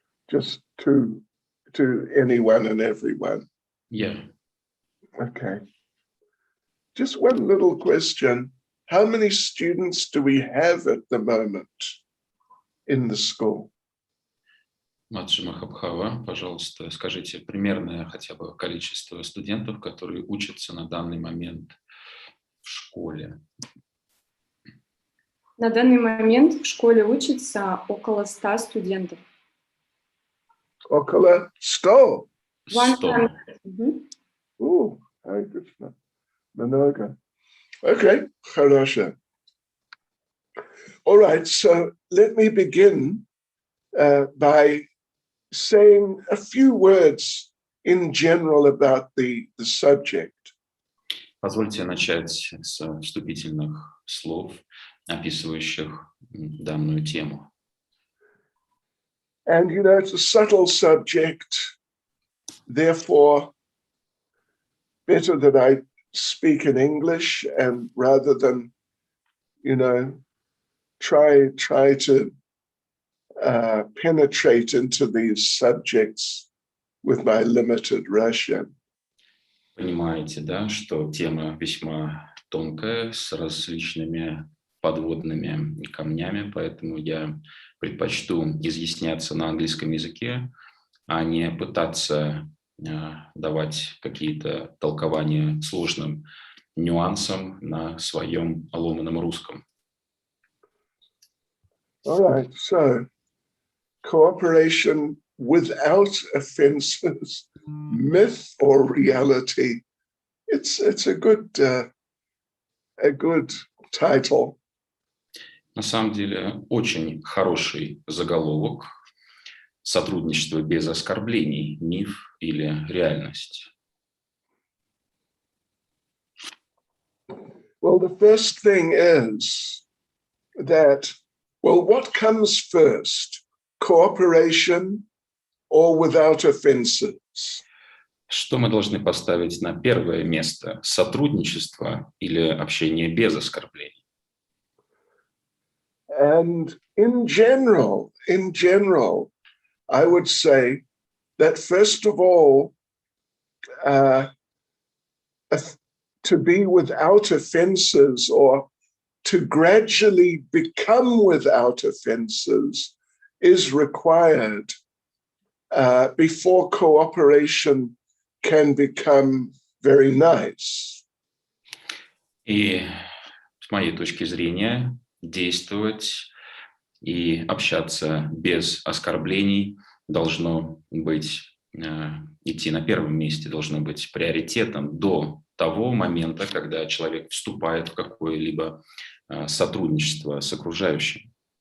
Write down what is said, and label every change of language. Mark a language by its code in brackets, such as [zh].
[en] Just to anyone and everyone? Yeah. Okay. Just one little question. How many students do we have at the moment in the school? [ru] Маджи Махабхава, пожалуйста, скажите примерное хотя бы количество студентов, которые учатся на данный момент в школе. На данный момент в школе учатся около 100 студентов. Около 100? 100. Hare Krishna. Много. [en] Okay, хорошо. All right, so let me begin by saying a few words in general about the subject. [ru] Позвольте начать с вступительных слов, описывающих данную тему. [en] And you know, it's a subtle subject, therefore better that I speak in English, and rather than, you know, try to penetrate into these subjects with my limited Russian. [ru] Понимаете, да, что тема весьма тонкая, с различными подводными камнями, поэтому я предпочту изъясняться на английском языке, а не пытаться давать какие-то толкования сложным нюансам на своем ломаном русском. [en] All right, so cooperation without offenses, myth or reality. It's a good title. [ru] На самом деле очень хороший заголовок. Сотрудничество без оскорблений, миф или реальность. [en] Well, the first thing is that, well, what comes first? Cooperation or without offenses? [ru] Что мы должны поставить на первое место? Сотрудничество или общение без оскорблений? [en] And in general, I would say that first of all, to be without offenses or to gradually become without offenses is required before cooperation can become very nice. [ru] И с моей точки зрения, действовать и общаться без оскорблений должно быть, идти на первом месте, должно быть приоритетом до того момента, когда человек вступает в какое-либо сотрудничество с окружающим.